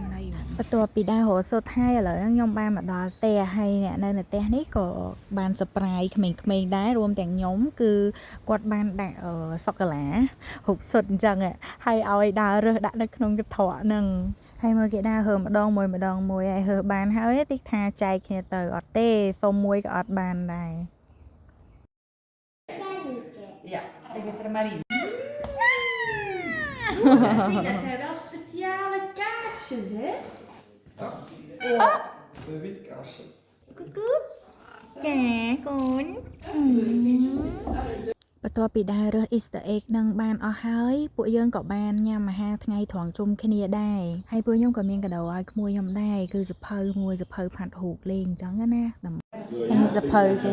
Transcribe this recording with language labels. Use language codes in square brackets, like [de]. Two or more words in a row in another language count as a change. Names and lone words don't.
[km] ណៃបន្ទាប់ពីដើររកសុទ្ធហើយឥឡូវហ្នឹងខ្ញុំបានមកដល់ផ្ទះហើយអ្នកនៅផ្ទះនេះក៏បានsurpriseក្មេងៗដែររួមទាំងខ្ញុំគឺគាត់បានដាក់សូកូឡាហូបសុទ្ធអញ្ចឹងហើយឲ្យដើររើសដាក់នៅក្នុងកន្ត្រកហ្នឹងហើយមើលគេដើរហើម្ដងមួយហើយហើបានហើយតិចថាចែកគ្នាទៅអត់ទេសុំមួយក៏អត់បានដែរ [nl] Ja, ik heb er maar in. Dat zijn wel speciale kaarsjes, hè? Ja, een wit kaarsje. [km] ចាកូនបន្ទាប់ពីដើររើស [en] Easter egg [km] នឹងបានអស់ហើយពួកយើងក៏បានញ៉ាំអាហារថ្ងៃត្រង់ជុំគ្នាដែរហើយពួក ខ្ញុំក៏មានកាដូឲ្យក្មួយខ្ញុំដែរគឺសភៅមួយសភៅផាត់ហូបលេងអញ្ចឹងណានេះសភៅគេ